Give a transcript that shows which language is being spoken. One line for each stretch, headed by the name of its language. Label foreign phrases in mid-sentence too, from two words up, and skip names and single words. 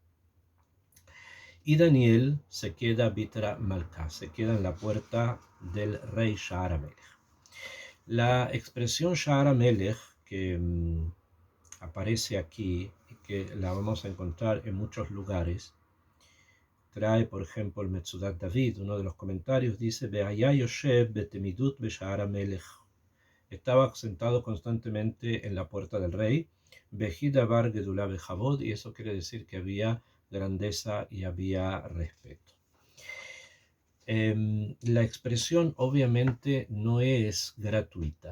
Spanish: Y Daniel se queda
Aramaic: בתרע מלכא,
Spanish: se queda en la puerta del rey
Hebrew: שער המלך.
Spanish: La expresión
Hebrew: שער המלך
Spanish: que aparece aquí y que la vamos a encontrar en muchos lugares, trae por ejemplo el Metzudat David, uno de los comentarios dice:
Hebrew: והיה יושב בתמידות בשער המלך,
Spanish: estaba sentado constantemente en la puerta del rey,
Hebrew: בהדבר גדולה בכבוד,
Spanish: y eso quiere decir que había grandeza y había respeto. La expresión obviamente no es gratuita.